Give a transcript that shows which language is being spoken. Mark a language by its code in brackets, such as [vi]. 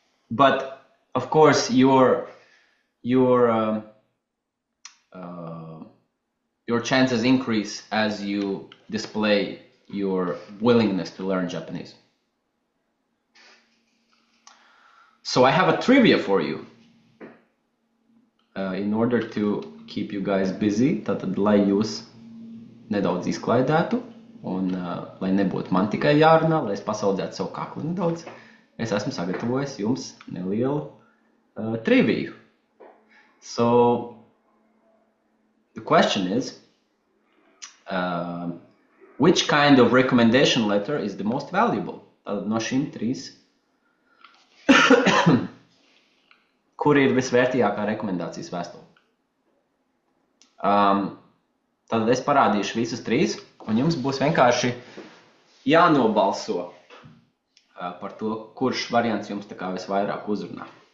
[en] But of course your chances increase as you display your willingness to learn Japanese. So I have a trivia for you. In order to keep you guys busy, [lv] tātad, lai jūs nedaudz izklaidētu un lai nebūtu man tikai jārunā, lai es pasaudzētu savu kaklu nedaudz, es esmu sagatavojis jums nelielu triviju. [en] So, the question is, which kind of recommendation letter is the most valuable? [lv] Tātad no šīm 3. Kur ir visvērtīgākā rekomendācijas vēstule? Tad es parādīšu visus 3, un jums būs vienkārši jānobalso par to, kurš variants jums tā kā visvairāk uzrunā.